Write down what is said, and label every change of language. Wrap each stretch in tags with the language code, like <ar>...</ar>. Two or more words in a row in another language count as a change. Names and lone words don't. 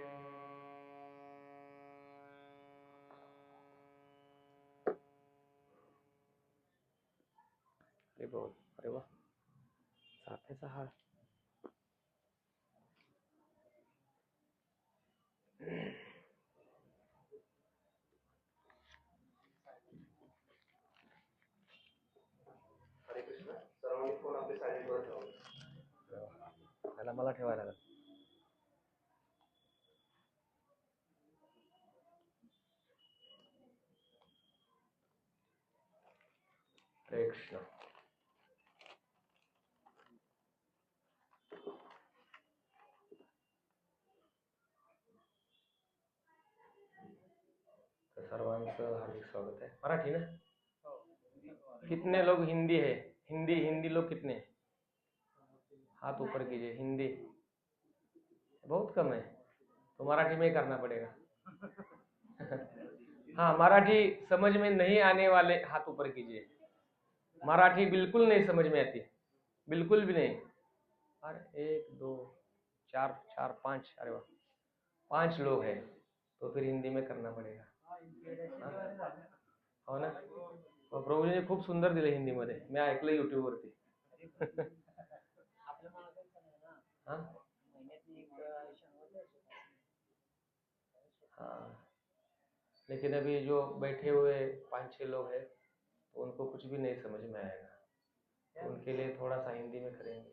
<mr>अरे वाह, साथ सहा। हरे कृष्ण. सर्वांनी फोन आपले सायलेंट वर ठेवा. त्याला मला ठेवायला लागेल. हरे कृष्ण. सर्वांचं हार्दिक स्वागत है. मराठी ना?</mr> <hi>कितने लोग हिंदी है? हिंदी लोग कितने? हाथ ऊपर कीजिए. हिंदी बहुत कम है, तो मराठी में ही करना पड़ेगा. हाँ, मराठी समझ में नहीं आने वाले हाथ ऊपर कीजिए. मराठी बिल्कुल नहीं समझ में आती, बिल्कुल भी नहीं. अरे 1 2 4 5. अरे वाह, 5 लोग हैं, तो फिर हिंदी में करना पड़ेगा.</hi> <mr>हो ना. प्रभूजीने खूप सुंदर दिले हिंदी मध्ये, मी ऐकलं YouTube वरती.</mr> <hi>हाँ, लेकिन अभी जो बैठे हुए 5-6 लोग हैं, तो उनको कुछ भी नहीं समझ में आएगा, तो उनके लिए थोड़ा सा हिंदी में करेंगे.</hi>